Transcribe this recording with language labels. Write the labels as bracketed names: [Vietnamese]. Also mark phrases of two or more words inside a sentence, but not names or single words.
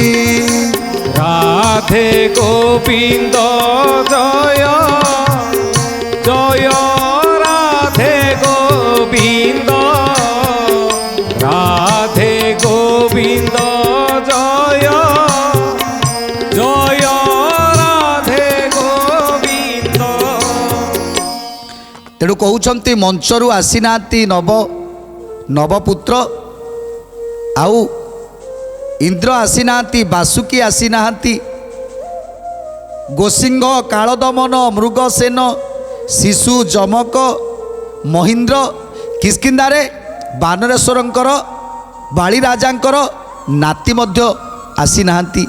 [Odia] ରାଧେ ଗୋବିନ୍ଦ ଜୟ ଜୟ ରାଧେ ଗୋବିନ୍ଦ ରାଧେ ଗୋବିନ୍ଦ ଜୟ ଜୟ ରାଧେ ଗୋବିନ୍ଦ। ତେଣୁ କହୁଛନ୍ତି ମଞ୍ଚରୁ ଆସିନାହାନ୍ତି ନବପୁତ୍ର ଆଉ ଇନ୍ଦ୍ର ଆସିନାହାନ୍ତି ବାସୁକି ଆସିନାହାନ୍ତି ଗୋସିଙ୍ଗ କାଳଦମନ ମୃଗସେନ ଶିଶୁ ଯମକ ମହୀନ୍ଦ୍ର କିଷ୍କିନ୍ଦାରେ ବାନରେଶ୍ୱରଙ୍କର ବାଳିରାଜାଙ୍କର ନାତି ମଧ୍ୟ ଆସିନାହାନ୍ତି।